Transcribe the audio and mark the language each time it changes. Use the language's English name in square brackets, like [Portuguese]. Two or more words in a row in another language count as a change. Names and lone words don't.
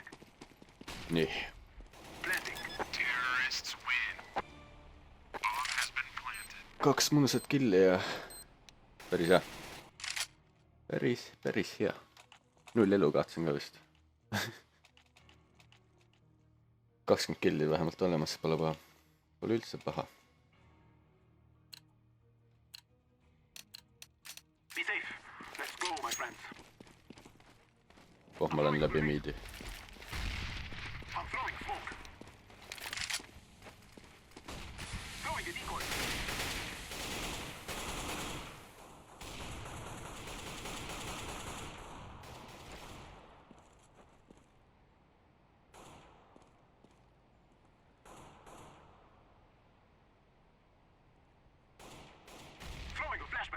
[Estonian] Nii. [English] Planting. Terrorists win. Bomb has been planted. [Estonian] 2 mõnusat killi ja päris hea. Päris hea. 0 elu kahtsin ka vist. 20 killi vähemalt olemas, pole paha. Pole üldse paha. [English] Be safe. Let's go, my friends. [Estonian] Oh, ma olen läbi miidi. [English] I'm throwing smoke. Throwing a decoy. Throwing a flashback.